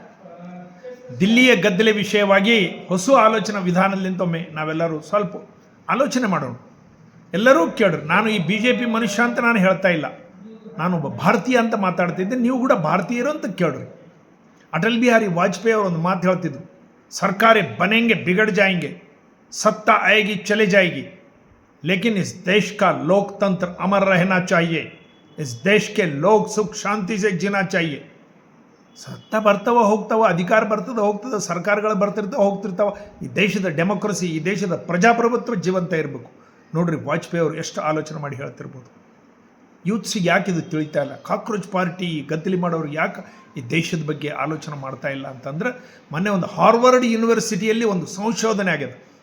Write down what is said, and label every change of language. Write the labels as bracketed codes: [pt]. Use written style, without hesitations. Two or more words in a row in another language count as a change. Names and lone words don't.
[kn] ದಿಲ್ಲಿಯ ಗದ್ದಲೆ ವಿಷಯವಾಗಿ ಹೊಸ ಆಲೋಚನಾ ವಿಧಾನದಿಂದೊಮ್ಮೆ ನಾವೆಲ್ಲರೂ ಸ್ವಲ್ಪ ಆಲೋಚನೆ ಮಾಡೋಣ. ಎಲ್ಲರೂ ಕೇಳ್ರಿ. ನಾನು ಈ BJP ಮನುಷ್ಯ ಅಂತ ನಾನು ಹೇಳ್ತಾ ಇಲ್ಲ, ನಾನೊಬ್ಬ ಭಾರತೀಯ ಅಂತ ಮಾತಾಡ್ತಿದ್ದೆ. ನೀವು ಕೂಡ ಭಾರತೀಯರು ಅಂತ ಕೇಳ್ರಿ. ಅಟಲ್ ಬಿಹಾರಿ ವಾಜಪೇಯಿ ಅವರು ಒಂದು ಮಾತು ಹೇಳ್ತಿದ್ರು, [hi] सरकारी बनेंगे ಬಿಗड़ जाएंगे, सत्ता आएगी चले जाएगी, लेकिन इस देश का लोकतंत्र अमर रहना चाहिए, इस देश के लोग सुख शांति से जीना चाहिए. [kn] ಸತ್ತ ಬರ್ತಾವ ಹೋಗ್ತಾವ, ಅಧಿಕಾರ ಬರ್ತದೆ ಹೋಗ್ತದೆ, ಸರ್ಕಾರಗಳು ಬರ್ತಿರ್ತಾವೆ ಹೋಗ್ತಿರ್ತಾವ. ಈ ದೇಶದ ಡೆಮೋಕ್ರಸಿ, ಈ ದೇಶದ ಪ್ರಜಾಪ್ರಭುತ್ವ ಜೀವಂತ ಇರಬೇಕು. ನೋಡ್ರಿ, ವಾಜಪೇಯಿ ಅವರು ಎಷ್ಟು ಆಲೋಚನೆ ಮಾಡಿ ಹೇಳ್ತಿರ್ಬೋದು. ಯೂತ್ಸಿಗೆ ಯಾಕೆ ಇದು ತಿಳಿತಾ ಇಲ್ಲ? [en] cockroach party [kn] ಗದ್ದಲಿ ಮಾಡೋರು ಯಾಕೆ ಈ ದೇಶದ ಬಗ್ಗೆ ಆಲೋಚನೆ ಮಾಡ್ತಾ ಇಲ್ಲ ಅಂತಂದ್ರೆ, ಮೊನ್ನೆ ಒಂದು ಹಾರ್ವರ್ಡ್ ಯೂನಿವರ್ಸಿಟಿಯಲ್ಲಿ ಒಂದು ಸಂಶೋಧನೆ ಆಗಿದೆ.